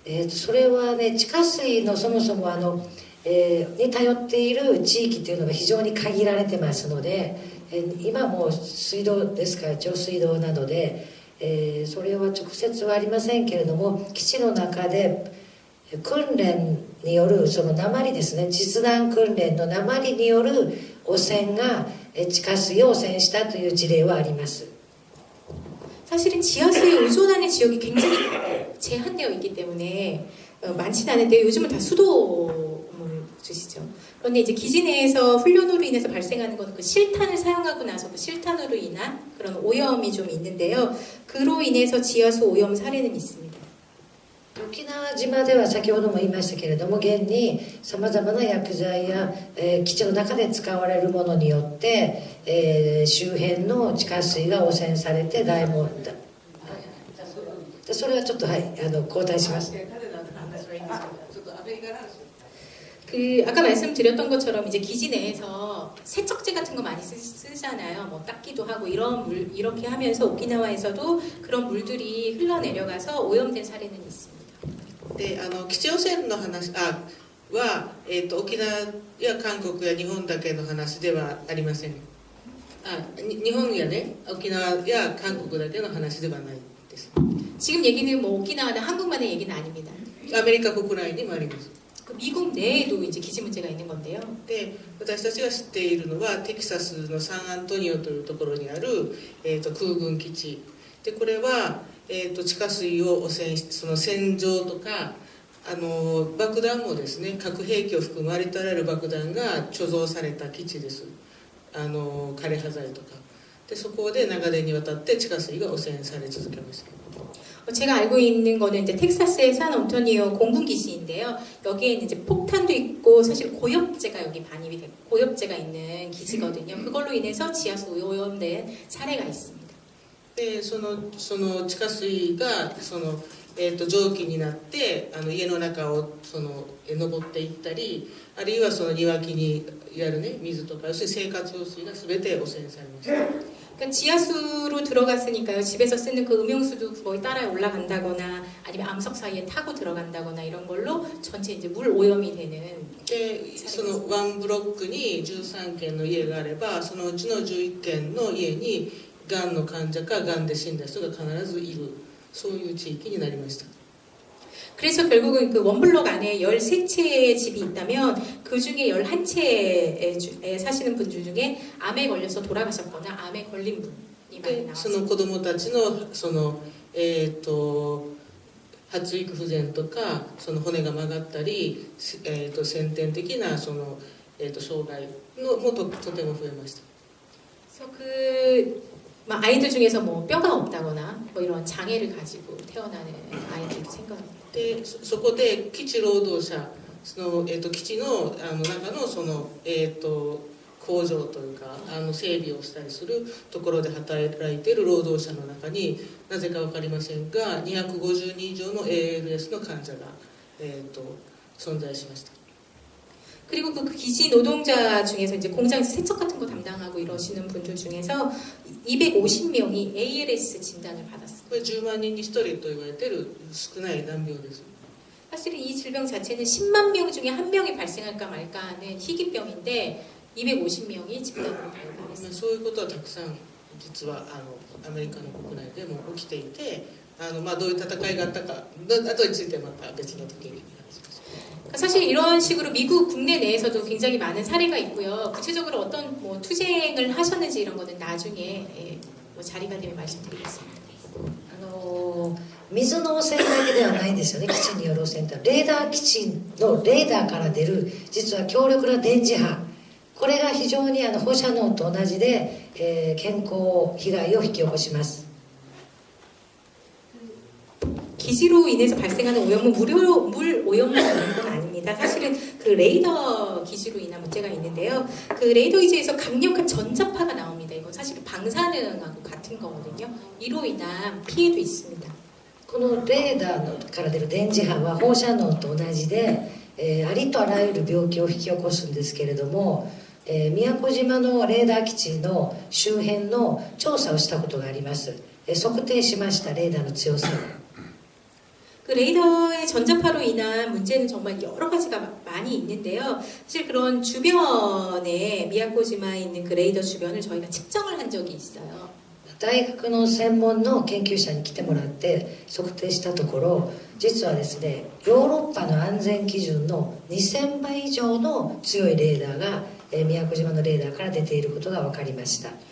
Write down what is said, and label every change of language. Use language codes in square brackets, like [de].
[ja] それはね、地下水のそもそもに頼っている地域というのが非常に限られてますので、今も水道ですから上水道などで、それは直接はありませんけれども、基地の中で訓練によるその鉛ですね、実弾訓練の鉛による汚染が地下水を汚染したという事例はあります。 [ko] 사실은 지하수에 의존하는 지역이 굉장히 제한되어 있기 때문에 많지는 않은데 요즘은 다 수도물 주시죠. 그런데 이제 기지 내에서 훈련으로 인해서 발생하는 건 그 실탄을 사용하고 나서 그 실탄으로 인한 그런 오염이 좀 있는데요. 그로 인해서 지하수 오염 사례는 있습니다. [ja] 沖縄島では先ほども言いましたけれども、現にさまざまな薬剤や、基地の中で使われるものによって、周辺の地下水が汚染されて大問題。それはちょっとはい交代します。 [ko] 그 아까 말씀드렸던 것처럼 이제 기지 내에서 세척제 같은 거 많이 쓰잖아요. 뭐 닦기도 하고 이렇게 하면서 오키나와에서도 그런 물들이 흘러내려가서 오염된 사례는 있습니다. [ja] で基地汚染の話は、沖縄や韓国や日本だけの話ではありません。日本やね、沖縄や韓国だけの話ではないです。 [ko] 지금 얘기는 뭐 오키나와나 한국만의 얘기는 아닙니다. [ja] アメリカ国内にもあります。 [ko] 그 미국 내에도 이제 기지 문제가 있는 건데요. [ja] で、私たちが知っているのはテキサスのサンアントニオというところにある、空軍基地で、これは、地下水を汚染し、その戦場とか爆弾もですね、核兵器を含むありとあらゆる爆弾が貯蔵された基地です。枯れ葉剤とかで、そこで長年にわたって地下水が汚染され続けました。 [ko] 제가 알고 있는 거는 이제 텍사스의 산안토니오 공군기지인데요. 여기에는 이제 폭탄도 있고 사실 고엽제가 여기 반입이 되고 고엽제가 있는 기지거든요. 그걸로 인해서 지하수 오염된 사례가 있습니다. [ja] でその地下水が蒸気になって家の中を登っていったり、あるいはその庭木にやるね水とか、要するに生活用水が全て汚染されました。 [ko] 그러니까 지하수로 들어갔으니까요. 집에서 쓰는 그 음용수도 거의 따라 올라간다거나 아니면 암석 사이에 타고 들어간다거나 이런 걸로 전체 이제 물 오염이 되는. [ja] でそのワンブロックに13軒の家があれば、そのうちの11軒の家にがんの患者かがんで死んだ人が必ずいる、そういう地域になりました。 [ko] 그래서 결국은 그 원블럭 안에 13채의 집이 있다면 그 중에 11채에 사시는 분들 중에 암에 걸려서 돌아가셨거나 암에 걸린 분이 많이 [ja] でそ [ko] 나왔습니다. [ja] の子供たちの発育不全とか、その骨が曲がったり、先天的な障害のもとても増えました。 [ko] 그래서 그 아이들 중에서 뭐 뼈가 없다거나 뭐 이런 장애를 가지고 태어나는 아이들도 생겨납니다. [ja] でそこで基地労働者、基地の中の工場というか整備をしたりするところで働いている労働者の中に、なぜか分かりませんが250人以上の ALS の患者が、存在しました。 [ko] 그리고 그 기지 노동자 중에서 이제 공장에서 세척 같은 거 담당하고 이러시는 분들 중에서 250명이 ALS 진단을 받았어요. [ja] これ10万人に1人と言われている少ない難病です。 [ko] 사실은 이 질병 자체는 10만 명 중에 한 명이 발생할까 말까 하는 희귀병인데 250명이 집단으로 まあ 발생했습니다. [ja] そういうことはたくさん実はアメリカの国内でも起きていて、どういう戦いがあったか後についてまた別の時に話します。 [ko] 사실 이런 식으로 미국 국내 내에서도 굉장히 많은 사례가 있고요. 구체적으로 어떤 뭐 투쟁을 하셨는지 이런 거는 나중에 뭐 자리가 되면 말씀드리겠습니다. [ja] 水の汚染だけではないんですよね。基地による汚染とレーダー基地のレーダーから出る実は強力な電磁波、これが非常に放射能と同じで、健康被害を引き起こします。 [ko] 기지로 인해서 발생하는 오염은 물 오염만 있는 건 아닙니다. 사실은 그 레이더 기지로 인한 문제가 있는데요. 그 레이더 기지에서 강력한 전자파가 나옵니다. 이건 사실 방사능하고 같은 거거든요. 이로 인한 피해도 있습니다. [ja] このレーダーから出る電磁波は放射能と同じで、ありとあらゆる病気を引き起こすんですけれども、宮古島のレーダー基地の周辺の調査をしたことがあります。測定しました。レーダーの強さを。 [ko] 그 레이더의 전자파로 인한 문제는 정말 여러 가지가 많이 있는데요. 사실 그런 주변에 미야코지마에 있는 그 레이더 주변을 저희가 측정을 한 적이 있어요. [ja] 大学の専門の研究者に来てもらって測定したところ、実はですね、ヨーロッパの安全基準の2000倍以上の強いレーダーが宮古島のレーダーから出ていることが分かりました。